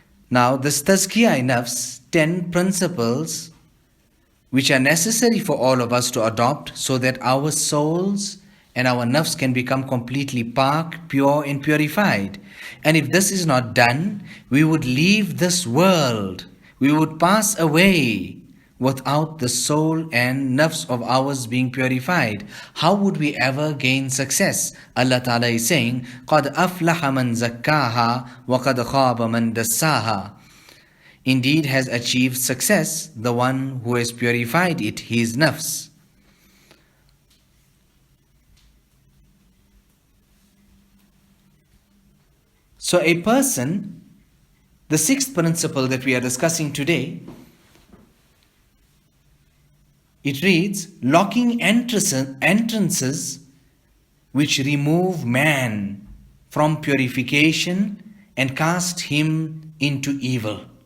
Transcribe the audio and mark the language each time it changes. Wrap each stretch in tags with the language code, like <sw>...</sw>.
<en>Now this Tazkiyah Nafs, 10 principles which are necessary for all of us to adopt so that our souls and our nafs can become completely pak, pure and purified. And if this is not done, we would leave this world. We would pass away without the soul and nafs of ours being purified. How would we ever gain success? Allah Ta'ala is saying,</en> <ar>قَدْ أَفْلَحَ مَنْ زَكَّاهَا وَقَدْ خَابَ مَنْ دَسَّاهَا.</ar> <en>Indeed has achieved success the one who has purified it, his nafs. So a person, the sixth principle that we are discussing today, it reads, locking entrances which remove man from purification and cast him into evil.</en>